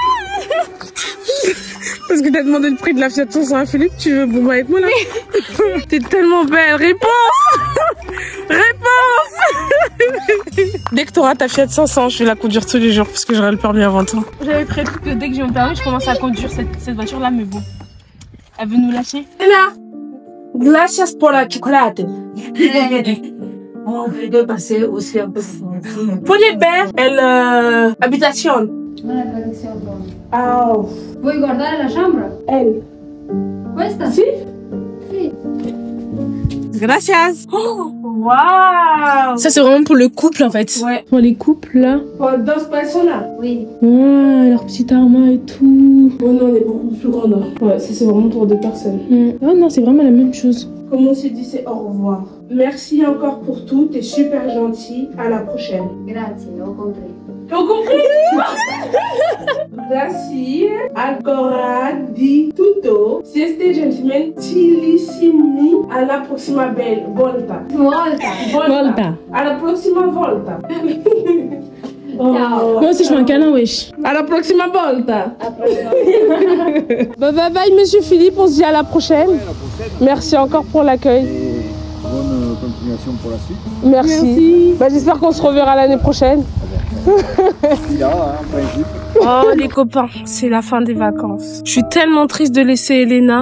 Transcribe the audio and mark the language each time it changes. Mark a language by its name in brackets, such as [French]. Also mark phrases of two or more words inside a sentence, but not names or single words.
[French] Parce que t'as demandé le prix de la Fiat 500 à Philippe, tu veux bomber avec moi là? T'es tellement belle, réponse! Réponse! Dès que t'auras ta Fiat 500, je vais la conduire tous les jours parce que j'aurai le permis avant toi. J'avais prévu que dès que j'ai mon permis, je commence à conduire cette voiture-là, mais bon. Elle veut nous lâcher. [Spanish] Ella, gracias por la chocolate. [French] On veut de passer aussi un peu. [Spanish] Puede ver el habitación. Ah. [Italian] Vuoi guardare la chambre? [French] Elle. [Italian] Questa? Si. Sì. [Spanish] Gracias. [French] Oh, waouh! Ça, c'est vraiment pour le couple en fait. Ouais. Pour les couples là. [Spanish] Pour dos personas. [French] Oui. Ouais, leur petit armoire et tout. Oh non, on est beaucoup plus grande. Hein. Ouais, ça c'est vraiment pour 2 personnes. Oh non, c'est vraiment la même chose. Comme on s'est dit, c'est au revoir. Merci encore pour tout. T'es super gentil. À la prochaine. [Italian] Grazie, ho compris. [French] T'as compris? [Italian] Grazie ancora di tutto. Siete gentilissimi. Alla prossima volta. Volta. Alla prossima volta. Oh. [French] Moi aussi je fais un câlin, wesh. [Italian] À la prossima volta. [English] Bye bye bye [French] monsieur Philippe, on se dit à la prochaine. Ouais, à la prochaine. Merci encore pour l'accueil. Bonne continuation pour la suite. Merci. Bah, j'espère qu'on se reverra l'année prochaine. Là, hein, en principe. Oh les copains, c'est la fin des vacances. Je suis tellement triste de laisser Elena.